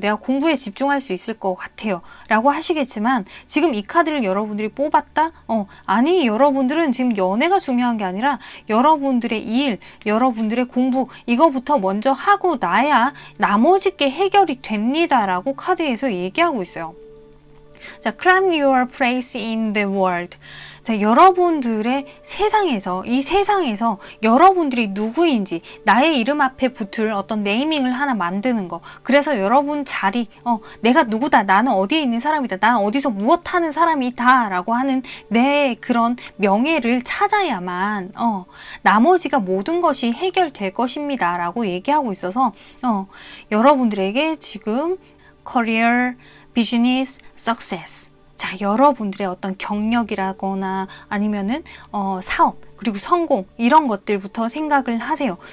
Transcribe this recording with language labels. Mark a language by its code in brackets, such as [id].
[ko] 내가 공부에 집중할 수 있을 것 같아요. 라고 하시겠지만, 지금 이 카드를 여러분들이 뽑았다? 아니, 여러분들은 지금 연애가 중요한 게 아니라 여러분들의 일, 여러분들의 공부, 이거부터 먼저 하고 나야 나머지 게 해결이 됩니다. 라고 카드에서 얘기하고 있어요. 자, [en] claim your place in the world. [ko] 자, 여러분들의 이 세상에서 여러분들이 누구인지 나의 이름 앞에 붙을 어떤 네이밍을 하나 만드는 거. 그래서 여러분 자리, 내가 누구다, 나는 어디에 있는 사람이다, 나는 어디서 무엇하는 사람이다 라고 하는 내 그런 명예를 찾아야만 나머지가 모든 것이 해결될 것입니다 라고 얘기하고 있어서 여러분들에게 지금 career, business, success, 자, 여러분들의 어떤 경력이라거나 아니면은 사업, 그리고 성공, 이런 것들부터 생각을 하세요.